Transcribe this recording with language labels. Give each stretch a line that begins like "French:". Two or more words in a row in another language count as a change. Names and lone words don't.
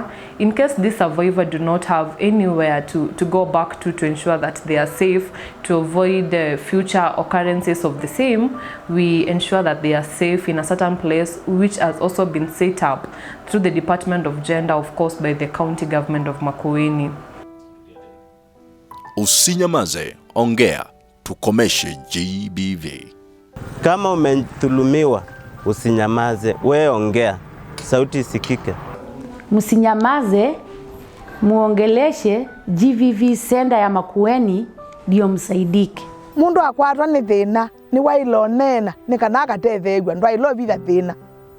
English: In case this survivor do not have anywhere to go back to ensure that they are safe, to avoid the future occurrences of the same, we ensure that they are safe in a certain place which has also been set up through the Department of Gender, of course by the county government of Makueni.
Swahili: Usinyamaze, ongea, tukomeshe GBV. Kama umethulumiwa, usinyamaze, we ongea, sauti isikike. Msinyamaze, muongeleshe GBV Center ya Makueni ndio msaidike.
Kamba: Mundu akwatwa ni thina ni wailonena ni kana akatetheigwa ndwailo bitha thina.